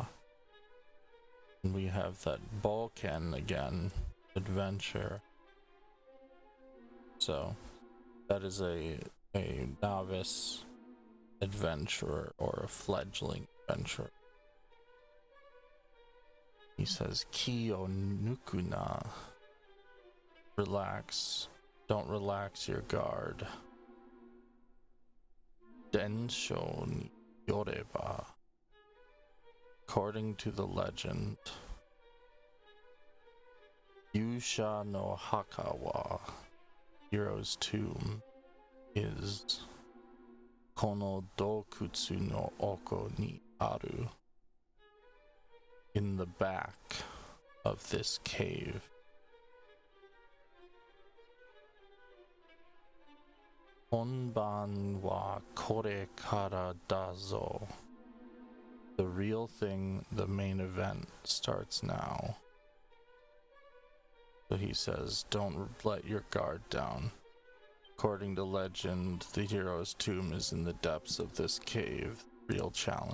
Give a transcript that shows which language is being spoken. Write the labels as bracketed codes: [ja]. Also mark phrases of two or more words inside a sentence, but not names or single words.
[en] And we have that Boken again, adventure. So that is a novice adventurer or a fledgling adventurer. He says [ja] 気を抜くな. [en] Relax. Don't relax your guard. [ja] 伝承によれば. [en] According to the legend, [ja] 勇者の墓は, [en] hero's tomb, is [ja] この洞窟の奥にある, [en] in the back of this cave. [ja] 本番はこれからだぞ. [en] The real thing, the main event, starts now. So he says, don't let your guard down. According to legend, the hero's tomb is in the depths of this cave.